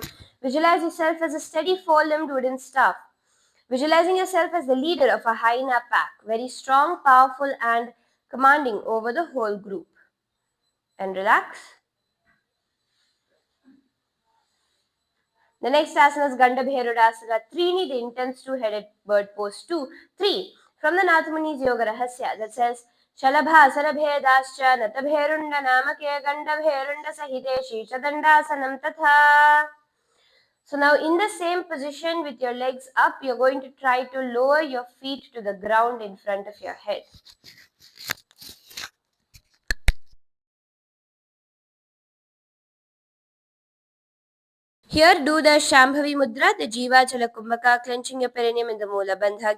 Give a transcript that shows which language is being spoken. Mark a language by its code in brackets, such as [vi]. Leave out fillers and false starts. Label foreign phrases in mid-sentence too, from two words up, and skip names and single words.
[en] Visualize yourself as a steady four-limbed wooden staff. Visualizing yourself as the leader of a hyena pack, very strong, powerful, and commanding over the whole group. And relax. The next asana is Gandhabherudasana. Trini, the intense two-headed bird pose 2. 3. From the Nathamuni's Yoga Rahasya that says, [sa] Shalabhasana bhedascha natabherunda namake gandabherunda sahite shishadandasanam tatha. [en] So now in the same position with your legs up, you're going to try to lower your feet to the ground in front of your head. Here, do the [sa] Shambhavi Mudra, [en] the [sa] Jiva Chala Kumbhaka, [en] clenching your perineum in the [sa] Mula Bandha.